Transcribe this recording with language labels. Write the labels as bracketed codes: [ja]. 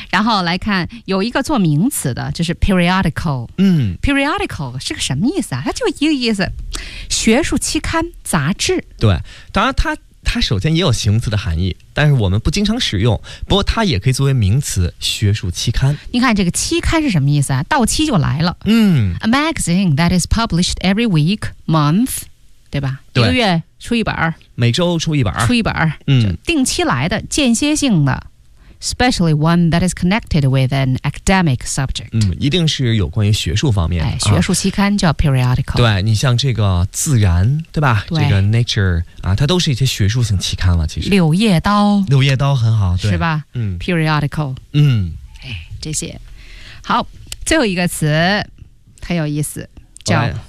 [zh] 然后来看有一个做名词的，就是 periodical，嗯，periodical 是个什么意思啊？它就一个意思，学术期刊、杂志。对，当然它首先也有形容词的含义，但是我们不经常使用，不过它也可以作为名词，学术期刊。你看这个期刊是什么意思啊？到期就来了。嗯 [en] ，A magazine that is published every week, month， [zh] 对吧？对，一个月出一本，每周出一本，出一本，嗯，定期来的，间歇性的。 [en] Especially one that is connected with an academic subject. [zh] 嗯，一定是有关于学术方面的。哎，学术期刊叫 periodical。对，你像这个《自然》，对吧？对，这个《Nature》啊，它都是一些学术性期刊了。其实，《 柳叶刀》， 《柳叶刀》很好，对，是吧？嗯 [en] ，periodical。嗯， [zh] 哎，这些好，最后一个词很有意思，叫